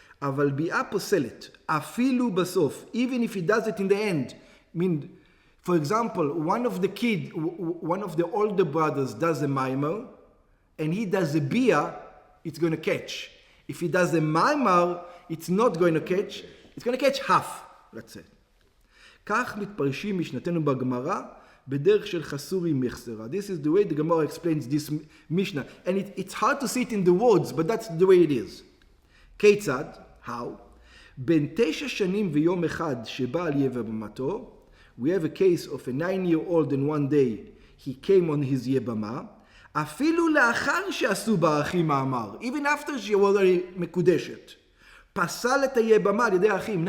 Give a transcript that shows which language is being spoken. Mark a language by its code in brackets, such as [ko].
[he] אבל ביאה פוסלת, אפילו בסוף, [en] even if he does it in the end. I mean, for example, one of the older brothers does a maimar, and he does a bi'ah, it's going to catch. If he does a maimar, it's not going to catch, it's going to catch half, let's say. [he] כך מתפרשים משנתנו בגמרא, בדרך של חסורי מחסרה. [en] This is the way the Gemara explains this Mishnah. And it's hard to see it in the words, but that's the way it is. [he] כיצד? [en] How? [he] בין 9 שנים ויום אחד שבא על יבמתו, [en] we have a case of a 9-year-old and one day he came on his יבמה, [he] אפילו לאחר שעשו באחים מאמר, [en] even after she was already מקודשת, [he] פסל את היבמה על ידי האחים.